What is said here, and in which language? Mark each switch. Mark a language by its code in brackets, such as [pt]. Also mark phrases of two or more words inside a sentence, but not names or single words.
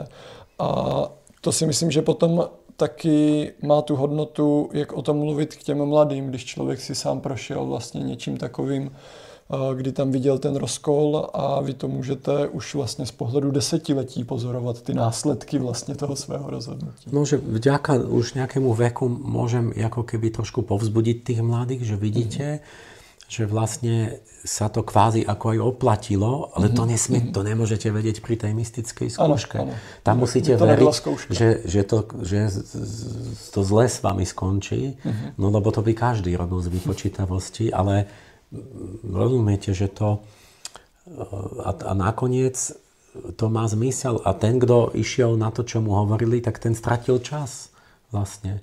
[cs] A to si myslím, že potom taky má tu hodnotu, jak o tom mluvit k těm mladým, když člověk si sám prošel vlastně něčím takovým, kdy tam viděl ten rozkol a vy to můžete už vlastně z pohledu desetiletí pozorovat ty následky vlastně toho svého rozhodnutí. [sk] No, že vďaka už nejakému veku môžem ako keby trošku povzbudiť tých mladých, že vidíte, že vlastne sa to kvázi ako aj oplatilo, ale to nemôžete vedieť pri tej mystickej skúške. Áno. Tam musíte veriť, že to zle s vami skončí, no lebo to by každý robil z vypočítavosti, ale rozumiete, že to a nakoniec to má zmysel a ten, kto išiel na to, čo mu hovorili, tak ten stratil čas vlastne.